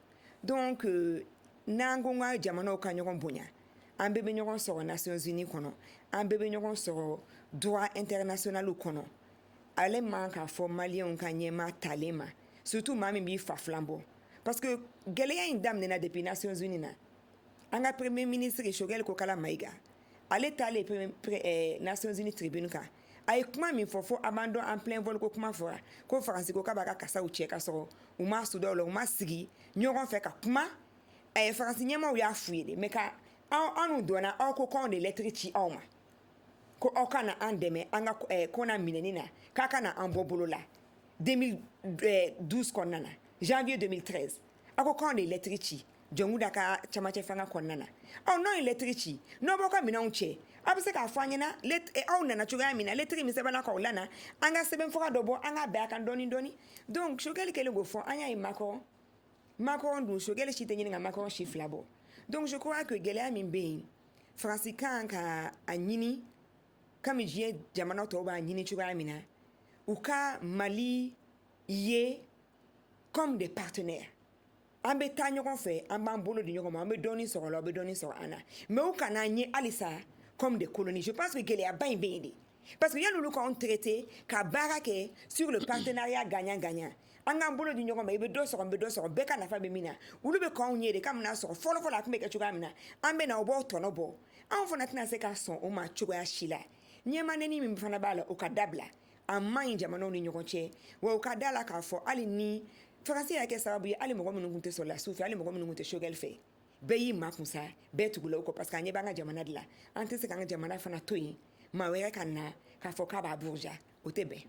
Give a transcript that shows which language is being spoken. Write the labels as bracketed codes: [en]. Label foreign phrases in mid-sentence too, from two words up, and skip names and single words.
[bm] Donc n'an ko ka jamanaw ka ɲɔgɔn bonya an bɛɛ bɛ ɲɔgɔn sɔrɔ Nations Unies kɔnɔ an bɛɛ bɛ ɲɔgɔn sɔrɔ [fr] droit international [bm] kɔnɔ ale man k'a fɔ Maliens ka ɲɛma talen ma surtout maa min b'i fa filan bɔ parce que gɛlɛya in daminɛna depuis Nations Unies na an ka [fr] premier ministre [bm] Choguel Kokala Maïga ale taalen Nations Unies tribune kan a ye kuma min fɔ fo a b'an dɔn [fr] en plein vol [bm] ko kuma fɔra ko Faransi ko k'a b'a ka kasaw cɛ ka sɔrɔ u ma sudaw la u ma sigi ɲɔgɔn fɛ ka kuma Faransi ɲɛmaw y'a f'u ye de mais ka anw dɔnna aw ko k'anw de lettre ci aw ma ko aw kana an dɛmɛ an ka ko na minɛni na k'a kana an bɔ bolo la 2012 kɔnɔna na janvier 2013 aw ko k'anw de lettre ci jɔngu da ka camancɛ fanga kɔnɔna na n'aw ye lettre ci n'aw b'aw ka minɛnw cɛ aw bɛ se k'a fɔ an ɲɛna aw nana cogoya min na lettre min sɛbɛnna k'aw lana an ka sɛbɛnfura dɔ bɔ an ka bɛn a kan dɔɔni dɔɔni donc Choguel kɛlen k'o fɔ an y'a ye Macron dun Choguel si tɛ ɲini ka Macron si fila bɔ donc [fr] je crois que [bm] gɛlɛya min bɛ yen Faransi kan ka a ɲini comme diɲɛ jamana tɔw b'a ɲini cogoya min na u ka Mali ye [fr] comme des partenaires [bm] an bɛ taa ɲɔgɔn fɛ an b'an bolo di ɲɔgɔn ma an bɛ dɔɔnin sɔrɔ la o bɛ dɔɔnin sɔrɔ an na mais u kana ɲɛ halisa [fr] comme des colonies je pense que [bm] gɛlɛyaba in bɛ yen de parce que yan'olu k'anw traité ka baara kɛ [fr] sur le partenariat gagnant-gagnant [bm] an k'an bolo di ɲɔgɔn ma i bɛ dɔ sɔrɔ n bɛ dɔ sɔrɔ bɛɛ ka nafa bɛ min na olu bɛ k'anw ye de ka mina sɔrɔ fɔlɔfɔlɔ a tun bɛ kɛ cogoya min na an bɛ na o b'aw tɔnɔ bɔ anw fana tɛna se ka sɔn o ma cogoya si la ɲɛmaneni min fana b'a la o ka dabila a man ɲi jamanaw ni ɲɔgɔn cɛ wa o ka da la k'a fɔ hali ni faransi y'a kɛ sababu ye hali mɔgɔ minnu tun tɛ sɔrɔlasiw fɛ hali mɔgɔ minnu tun tɛ sogɛli fɛ bɛɛ y'i makun sa bɛɛ tugula o kɔ parce que an ɲɛ b'an ka jamana de la an tɛ se k'an ka jamana fana to yen maa wɛrɛ ka na k'a fɔ k'a b'a buruja o tɛ bɛn